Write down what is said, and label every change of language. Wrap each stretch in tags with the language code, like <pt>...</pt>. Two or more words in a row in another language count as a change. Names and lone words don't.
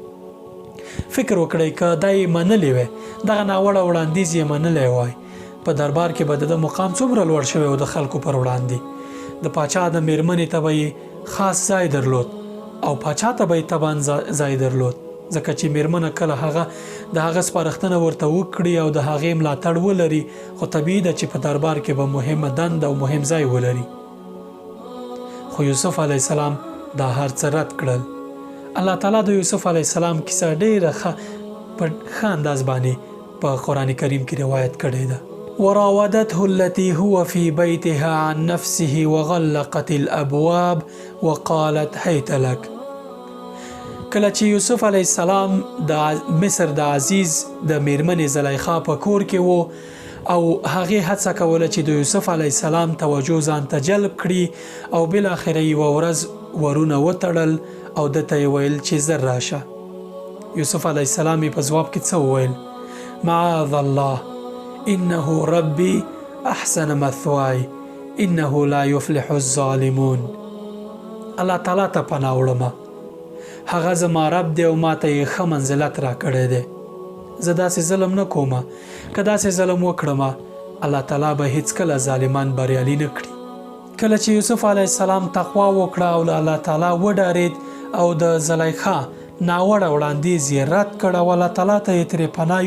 <ps>فکر وکړئ که دا یې منلې وی دغه ناوړه وړاندیز یې منلی وای په دربار کې به د مقام څومره لوړ شوی و د خلکو پر وړاندې د پاچا د میرمنې ته به یې خاص ځای درلود او پاچا ته به یې طبعا ځای درلود ځکه چې میرمنه کله هغه د هغه سپارښتنه ورته وکړي او د هغې ملاتړ ولري خو طبیعي ده چې په دربار کې به مهمه دنده او مهم ځای ولري خو یوسف</ps> <ar>علیه السلام</ar> <ps>دا هر څه رد کړل الله تعالی د یوسف</ps> <ar>علیه السلام</ar> <ps>کیسه ډیره په ښه انداز باندې په قرآن کریم کې روایت کړې ده</ps> <ar>وراودته التي هو في بيتها عن نفسه وغلقت الابواب وقالت هيت لك</ar> <ps>کله چې یوسف</ps> <ar>علیه السلام</ar> <ps>د مصر د عزیز د میرمنې زلیخا په کور کې و او هغې هڅه کوله چې د یوسف</ps> <ar>علیه السلام</ar> <ps>توجه ځان ته جلب کړي او بالاخره یوه ورځ ورونه وتړل او دته یې ویل چې زر راشه یوسف علیه السلام یې په ځواب کې څه وویل</ps> <ar>معاذ الله انه ربي احسن مثواي انه لا يفلح الظالمون</ar> <ps>الله تعالی ته پناه وړم هغه زما رب دی او ما ته یې ښه منزلت راکړی دی زه داسې ظلم نه کومه که داسې ظلم وکړم الله تعالی به هیڅکله ظالمان بریالي نه کړي کله چې یوسف</ps> <ar>علیه السلام</ar> <ps>تقوا وکړه او له الله تعالی وډارېد او د زلیخا ناوړه وړاندیز یې رد کړ او الله تعالی ته یې ترې پناه</ps>